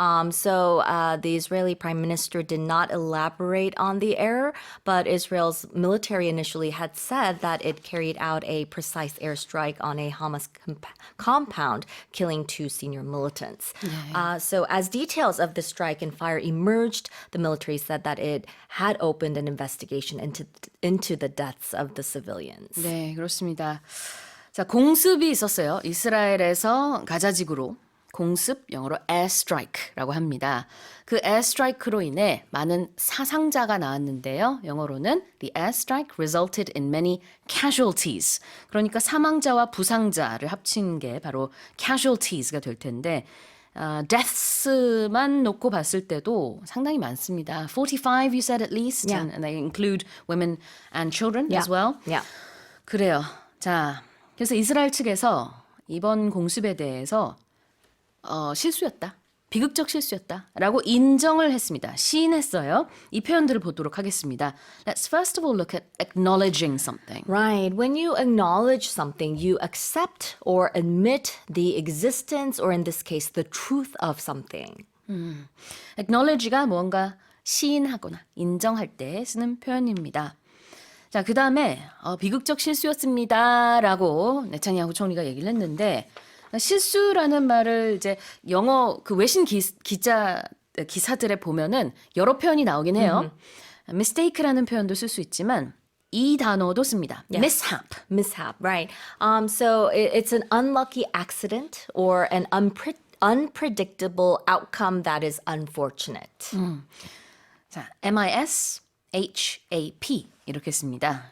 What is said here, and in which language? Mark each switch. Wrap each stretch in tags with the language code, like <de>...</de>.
<en>So the Israeli prime minister did not elaborate on the error, but Israel's military initially had said that it carried out a precise airstrike on a Hamas compound, killing 2 senior militants. So as details of the strike and fire emerged, the military said that it had opened an investigation into the deaths of the civilians.</en> <ko>네, 그렇습니다. 자, 공습이 있었어요. 이스라엘에서 가자지구로 공습, 영어로 airstrike라고 합니다. 그 airstrike로 인해 많은 사상자가 나왔는데요. 영어로는</ko> <en>the airstrike resulted in many casualties.</en> <ko>그러니까 사망자와 부상자를 합친 게 바로 casualties가 될 텐데 deaths만 놓고 봤을 때도 상당히 많습니다.</ko> <en>45 you said at least, Yeah. and they include women and children as well. Yeah.</en> <ko>그래요. 자, 그래서 이스라엘 측에서 이번 공습에 대해서 실수였다. 비극적 실수였다라고 인정을 했습니다. 시인했어요. 이 표현들을 보도록 하겠습니다.</ko> <en>Let's first of all look at acknowledging something. Right. When you acknowledge something, you accept or admit the existence, or in this case, the truth of something.</en> <ko>acknowledge가 뭔가 시인하거나 인정할 때 쓰는 표현입니다. 자, 그 다음에 비극적 실수였습니다라고 네타냐후 총리가 얘기를 했는데 실수라는 말을 이제 영어 그 외신 기사들에 보면은 여러 표현이 나오긴 해요. mistake라는 표현도 쓸 수 있지만 이 단어도 씁니다.</ko> <en>mishap. Mishap, right. So it's an unlucky accident or an unpredictable outcome that is unfortunate.</en> <ko>자, M-I-S-H-A-P 이렇게 씁니다.</ko>